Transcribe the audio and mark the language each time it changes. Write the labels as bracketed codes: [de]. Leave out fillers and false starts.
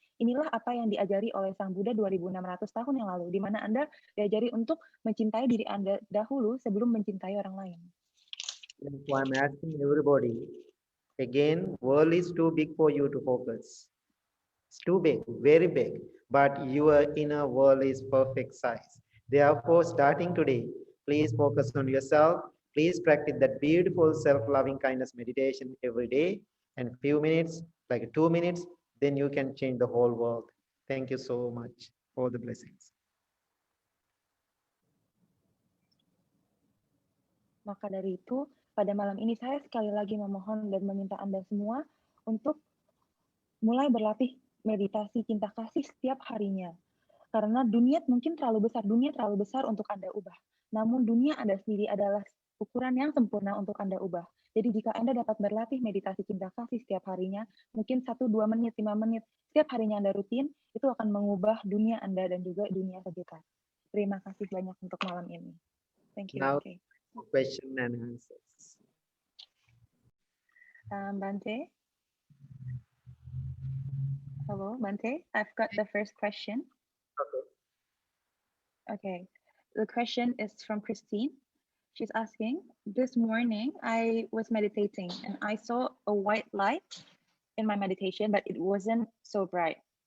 [id] Inilah apa yang diajari oleh Sang Buddha 2600 tahun yang lalu, di mana Anda diajari untuk mencintai diri Anda dahulu sebelum mencintai orang lain. [en] So I'm asking everybody, again, world is too big for you to focus. It's too big, very big, but your inner world is perfect size. Therefore, starting today, please focus on yourself. Please practice that beautiful self-loving kindness meditation every day and few minutes, like 2 minutes, then you can change the whole world. Thank you so much for the blessings. [id] Maka dari itu, pada malam ini saya sekali lagi memohon dan meminta Anda semua untuk mulai berlatih meditasi cinta kasih setiap harinya. Karena dunia mungkin terlalu besar untuk Anda ubah. Namun dunia Anda sendiri adalah ukuran yang sempurna untuk Anda ubah. Jadi jika Anda dapat berlatih meditasi cinta kasih setiap harinya, mungkin 1, 2 menit, 5 menit, setiap harinya Anda rutin, itu akan mengubah dunia Anda dan juga dunia sekitar. Terima kasih banyak untuk malam ini. [en] Thank you. Now, question and answers. Bante? Hello, Bante. I've got the first question. Okay. The question is from Christine. She's asking, this morning I was meditating and I saw a white light in my meditation, but it wasn't so bright.